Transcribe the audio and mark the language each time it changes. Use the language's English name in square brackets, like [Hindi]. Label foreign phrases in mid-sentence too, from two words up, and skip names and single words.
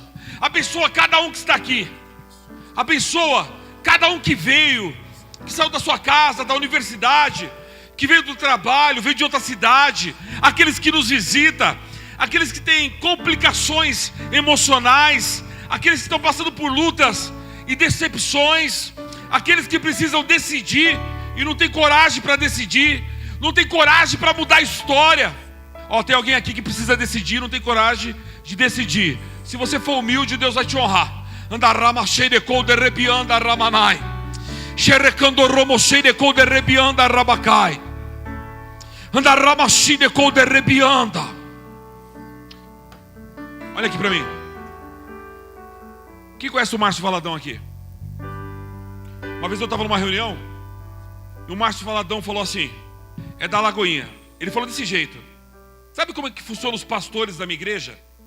[Portuguese] Abençoa cada um que está aqui. Abençoa cada um que veio, que saiu da sua casa, da universidade, que veio do trabalho, veio de outra cidade, aqueles que nos visitam, aqueles que têm complicações emocionais, aqueles que estão passando por lutas e decepções, aqueles que precisam decidir e não tem coragem para decidir, não tem coragem para mudar a história. Tem alguém aqui que precisa decidir, não tem coragem de decidir. Se você for humilde, Deus vai te honrar. Andarama sheireko de rebianda ramanai. Sherekando romo sheireko de rebianda rabakai. Andarama sheireko de rebianda. Olha aqui para mim. Quem conhece o Márcio Valadão aqui? Uma vez eu estava numa reunião e o Márcio Valadão falou assim: é da Lagoinha. Ele falou desse jeito: sabe como é que funcionam os pastores da minha igreja?